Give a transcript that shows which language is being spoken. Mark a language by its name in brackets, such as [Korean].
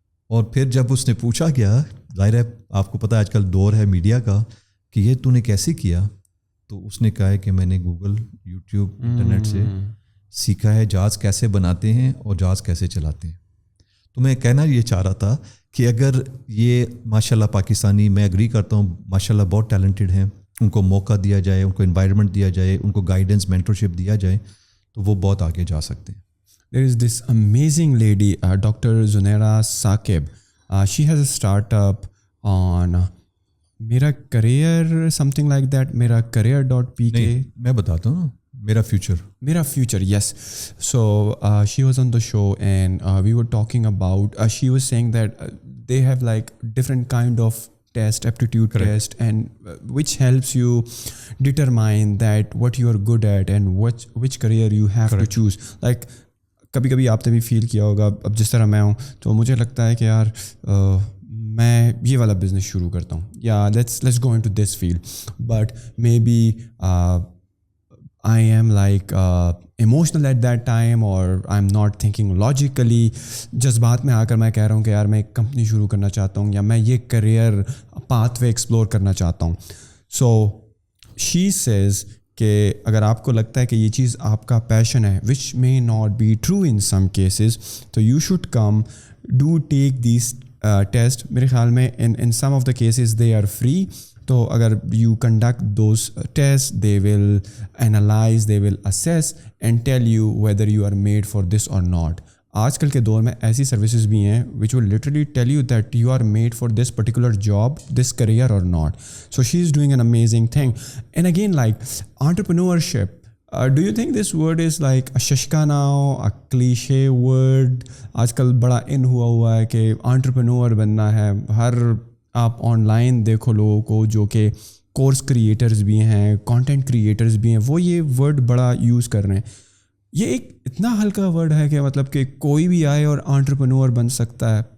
[Urdu] اور پھر جب اس نے پوچھا گیا, ظاہر ہے آپ کو پتہ ہے آج کل دور ہے میڈیا کا, کہ یہ تو نے کیسے کیا, تو اس نے کہا ہے کہ میں نے گوگل, یوٹیوب, انٹرنیٹ سے سیکھا ہے جہاز کیسے بناتے ہیں اور جہاز کیسے چلاتے ہیں. تو میں کہنا یہ چاہ رہا تھا کہ اگر یہ ماشاءاللہ پاکستانی, میں اگری کرتا ہوں ماشاءاللہ بہت ٹیلنٹڈ ہیں, ان کو موقع دیا جائے, ان کو انوائرمنٹ دیا جائے, ان کو گائیڈنس, مینٹرشپ دیا جائے, تو وہ بہت آگے جا سکتے ہیں. [English] There is this amazing lady, Dr. Zunaira Saqib. She has a startup on Mera Career, something like that, meracareer.pk. [Urdu] نہیں, میں بتاتا ہوں نا, Mera Future, [English] yes. So she was on the show and we were talking about, she was saying that they have like different kind of test, aptitude test, and which helps you determine that what you are good at and which career you have to choose. [Urdu] Like کبھی کبھی آپ نے بھی فیل کیا ہوگا, اب جس طرح میں ہوں تو مجھے لگتا ہے کہ یار میں یہ والا بزنس شروع کرتا ہوں, یا [English] let's go into this field, but maybe I'm like emotional at that time, [Urdu] اور [English] I'm not thinking logically. [Urdu] جذبات میں آ کر میں کہہ رہا ہوں کہ یار میں ایک کمپنی شروع کرنا چاہتا ہوں, یا میں یہ کریئر پاتھ وے ایکسپلور کرنا چاہتا ہوں. [English] so she says [Urdu] کہ اگر آپ کو لگتا ہے کہ یہ چیز آپ کا پیشن ہے, [English] Which may not be true in some cases, تو you should come do take these test. [Urdu] میرے خیال میں [English] In some of the cases they are free. تو اگر you conduct those test, they will analyse, they will assess and tell you whether you are made for this or not. [Urdu] آج کل کے دور میں ایسی سروسز بھی ہیں [English] Which will literally tell you that you are made for this particular job, this career or not. So she is doing an amazing thing. And again like entrepreneurship, do you think this word is like a shashka now, a cliche word? [Urdu] آج کل بڑا ان ہوا ہے کہ entrepreneur بننا ہے. ہر آپ آن لائن دیکھو لوگوں کو جو کہ کورس کریٹرز بھی ہیں, کانٹینٹ کریٹرز بھی ہیں, وہ یہ ورڈ بڑا یوز کر رہے ہیں. یہ ایک اتنا ہلکا ورڈ ہے کہ مطلب کہ کوئی بھی آئے اور انٹرپرینور بن سکتا ہے.